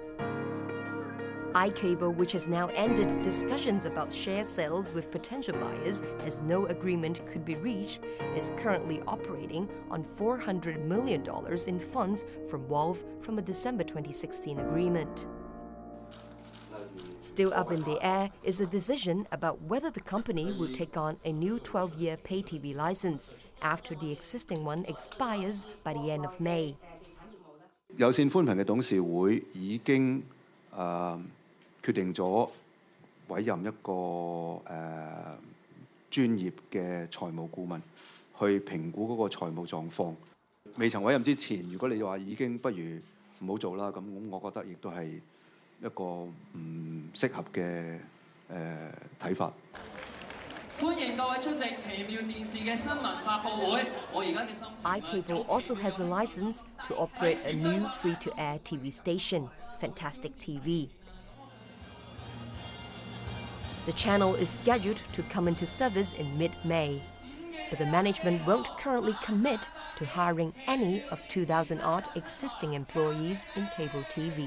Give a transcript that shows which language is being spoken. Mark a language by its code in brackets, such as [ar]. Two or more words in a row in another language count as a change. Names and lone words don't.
[en] iCable, which has now ended discussions about share sales with potential buyers as no agreement could be reached, is currently operating on $400 million in funds from Wolf from a December 2016 agreement. Still up in the air is a decision about whether the company will take on a new 12-year pay TV license after the existing one expires by the end of May. [yue] 有線寬頻嘅董事會已經決定咗委任一個專業嘅財務顧問去評估嗰個財務狀況。未曾委任之前，如果你話已經不如唔好做啦，咁我覺得亦都係一個唔適合嘅睇法。歡迎各位出席奇妙電視嘅新聞發佈會。我而家嘅心情。 [en] iCable also has a license to operate a new free-to-air TV station, Fantastic TV. The channel is scheduled to come into service in mid-May, but the management won't currently commit to hiring any of 2,000-odd existing employees in cable TV.